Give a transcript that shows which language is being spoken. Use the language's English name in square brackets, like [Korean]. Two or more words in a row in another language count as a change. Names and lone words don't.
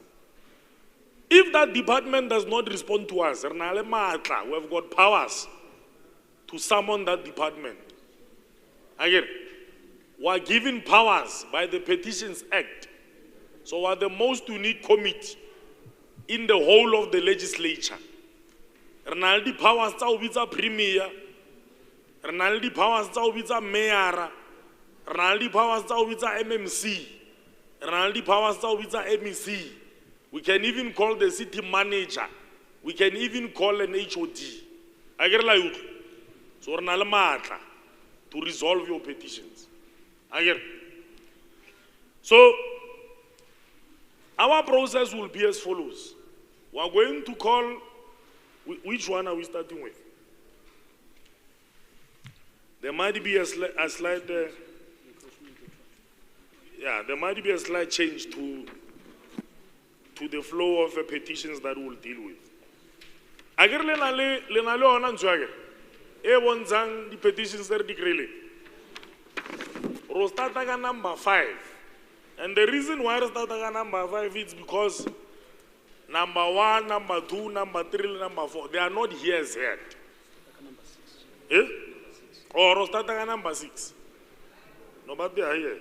[English] If that department does not respond to us, we have got powers to summon that department. Again, we are given powers by the Petitions Act. So we are the most unique committee in the whole of the legislature. [Southern Sotho] Renaldi powers tsa o bitsa premier, renaldi powers tsa o bitsa mayor, renaldi powers tsa o bitsa MMC, renaldi powers tsa o bitsa MEC. [English] We can even call the city manager. We can even call an HOD. So [Southern Sotho] renale matla [English] to resolve your petitions. So our process will be as follows. We are going to call. Which one are we starting with? there might be a slight, there might be a slight change to the flow of petitions that we'll deal with. [Southern Sotho] Agar le na le ona ntshwa ke e bontshang di petitions tse re di kry-ileng. Ro starta ka number 5. [English] And the reason why we start at number 5 is because number 1, number 2, number 3, number 4, they are not here yet. Eh? Or we start at number 6. No, but they are here.